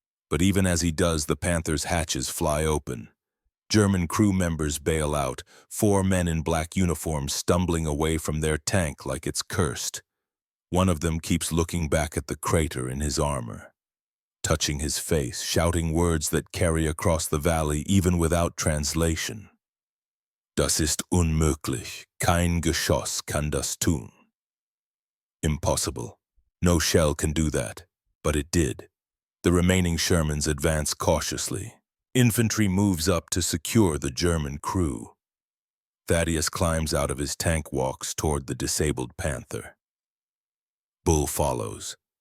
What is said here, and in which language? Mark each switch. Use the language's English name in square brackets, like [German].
[English] But even as he does, the Panther's hatches fly open. German crew members bail out, 4 men in black uniforms stumbling away from their tank like it's cursed. One of them keeps looking back at the crater in his armor, touching his face, shouting words that carry across the valley even without translation. [German] Das ist unmöglich. Kein Geschoss kann das tun. [English] Impossible. No shell can do that. But it did. The remaining Shermans advance cautiously. Infantry moves up to secure the German crew. Thaddeus climbs out of his tank, walks toward the disabled Panther. Bull follows.